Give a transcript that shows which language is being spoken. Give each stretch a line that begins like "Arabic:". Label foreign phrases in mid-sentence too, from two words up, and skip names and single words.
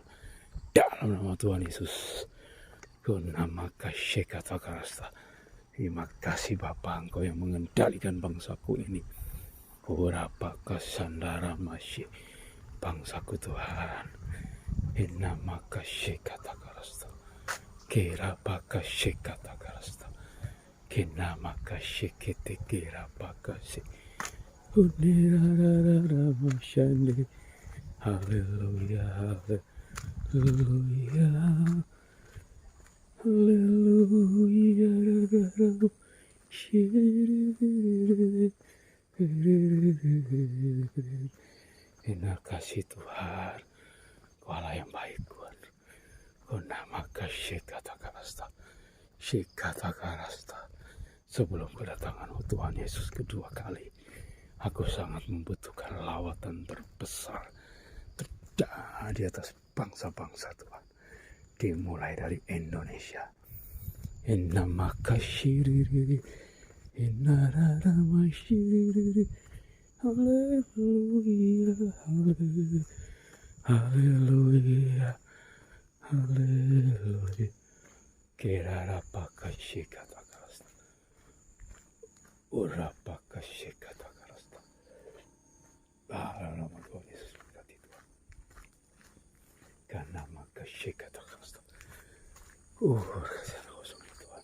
Indonesian: Dalam nama Tuhan Yesus. Kunamaka kata karasta. Terima kasih Bapa, Engkau yang mengendalikan bangsaku ini. Urapaka sandara masih bangsaku Tuhan. Inamaka kata karasta. Kirapaka kata karasta. Kinamaka kete kirapaka se. Unirarara masyande. Haleluya, haleluya. Haleluya. Terima kasih Tuhan. Kau Allah yang baik Tuhan. Kau nama kasih kata karasta. Kata karasta. Sebelum kedatangan Tuhan Yesus kedua kali, aku sangat membutuhkan lawatan terbesar terjadi di atas bangsa-bangsa Tuhan. Dimulai dari Indonesia. Inama kasyiriri. Inarara masyiriri. Haleluya. Haleluya. Haleluya. Haleluya. Kirarapa kasih kata karasta. Urapa kasih kata karasta. Dalam nama Tuhan Yesus berkati Tuhan. Karena maka kasih kata karasta. Kasih kosong Tuhan.